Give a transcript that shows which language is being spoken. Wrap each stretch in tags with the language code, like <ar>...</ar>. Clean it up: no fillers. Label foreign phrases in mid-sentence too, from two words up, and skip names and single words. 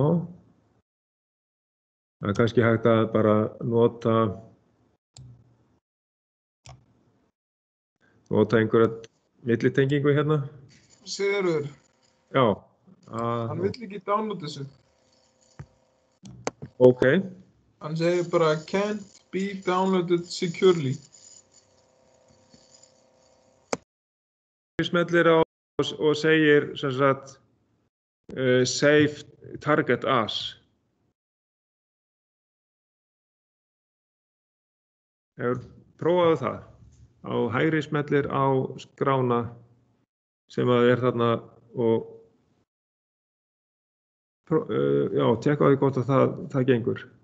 <is>Það er kannski hægt að bara nota einhverja millitengingu hérna. Sigurður. Já. Hann vill ekki downloada þessu. Ok. Hann segir bara</is> <en>can't be downloaded securely.</en> <is>Smellir á og segir sem sagt</is> <en>save target as.</en> <is>Hefur prófaðu það. Á hægri smellir á skrána sem að er þarna og já, tekka því gott að það gengur.</is>